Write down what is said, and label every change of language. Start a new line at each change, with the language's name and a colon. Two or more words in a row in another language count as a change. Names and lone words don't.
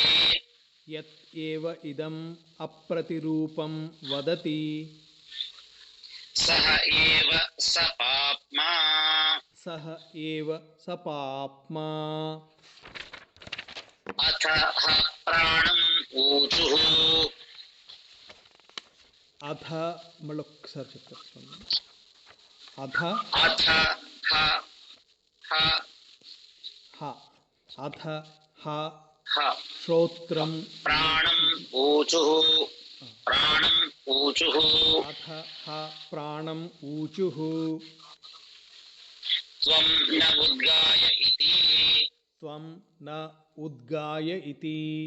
Sanskrit: యత్ ఏవ ఇదం అప్రతిరూపం వదతి सः एव स पाप्मा సహ ఏవ స పాప్మా अथ ह प्राणम् ऊचुः
Telugu: అథ మళ్ళొక్కసారి చెప్తాను అథ
Sanskrit: अथ ह ह హ అథ హ ह శ్రోత్రం प्राणम् ऊचुः प्राणम् ऊचुः अथ ह प्राणम् ऊचुः त्वं न उद्गाय इति त्वं न उद्गाय इति